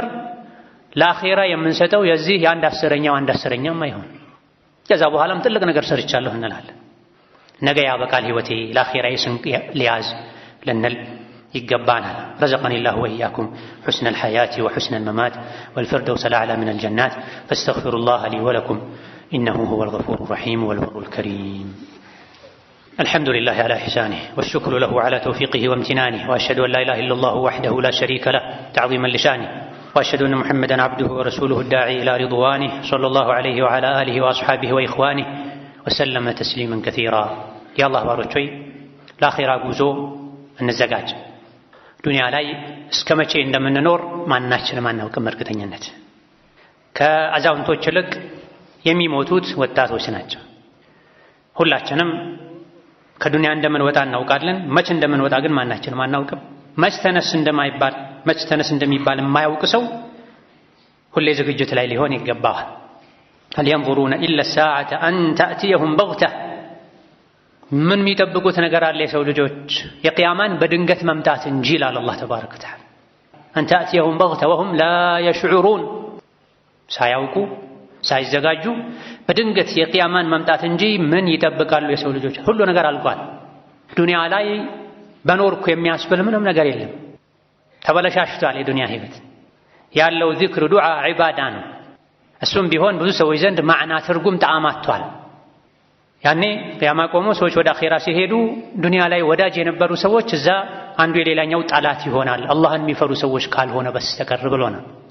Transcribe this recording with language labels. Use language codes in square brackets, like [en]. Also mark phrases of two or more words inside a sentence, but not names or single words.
[am] ለአኼራ የምንሰጠው የዚህ የአንድ አስረኛም አይሆን። ከዛ በኋላም ትልቅ ነገር ሰርቻለሁ እንላለን። ነገ ያበቃል ህይወቴ ለአኼራ ስንቅ ሊያዝ ልንል [ar] ይገባናል። رزقني الله وإياكم حسن الحياة وحسن الممات والفردوس الأعلى من الجنات فاستغفروا الله لي ولكم إنه هو الغفور الرحيم والبر الكريم። الحمد لله على إحسانه والشكر له على توفيقه وامتنانه وأشهد أن لا إله إلا الله وحده لا شريك له تعظيما لشانه وأشهد أن محمدا عبده ورسوله الداعي إلى رضوانه صلى الله عليه وعلى آله وأصحابه وإخوانه وسلم تسليما كثيرا. [am] يا الله باروچوي ለአኺራ ጉዞ እንዘጋጅ። ዱንያ ላይ እስከ መቼ እንደምንኖር ማናችንም አናውቅም። እርግጠኝነት ከአዛውንቶች ይልቅ የሚሞቱት ወጣቶች ናቸው። ሁላችንም ከዱንያ እንደምንወጣ እናውቃለን። መች እንደምንወጣ ግን ማናችንም አናውቅም። መች ተነስ እንደሚባል የማያውቅ ሰው ሁሌ ዝግጅት ላይ ሊሆን ይገባዋል። [ar] هل ينظرون إلا الساعة أن تأتيهم بغتة [am] ምን የሚጠብቁት ነገር አለ የሰው ልጆች የቂያማን በድንገት መምጣት እንጂ ይላል አላህ [ar] تبارك وتعالى። أن تأتيهم بغتة وهم لا يشعرون [am] ሳያውቁ ሳይዘጋጁ በድንገት የቂያማን መምጣት እንጂ ምን ይጠብቃሉ የሰው ልጆች? ሁሉ ነገር አልቋል። ዱንያ ላይ በኖርኩ የሚያስብል ምንም ነገር የለም። ተበለሻሽቷል የዱንያ ህይወት። ያለው ዚክር፣ ዱዓ፣ ዒባዳ ነው። እሱም ቢሆን ብዙ ሰዎች ዘንድ ማዕና ትርጉም ጣዕማቷል። ያኔ ቂያማ ቆሞ ሰዎች ወደ አኼራ ሲሄዱ ዱንያ ላይ ወዳጅ የነበሩ ሰዎች እዛ አንዱ የሌላኛው ጠላት ይሆናል፣ አላህን የሚፈሩ ሰዎች ካልሆነ በስተቀር ብሎናል።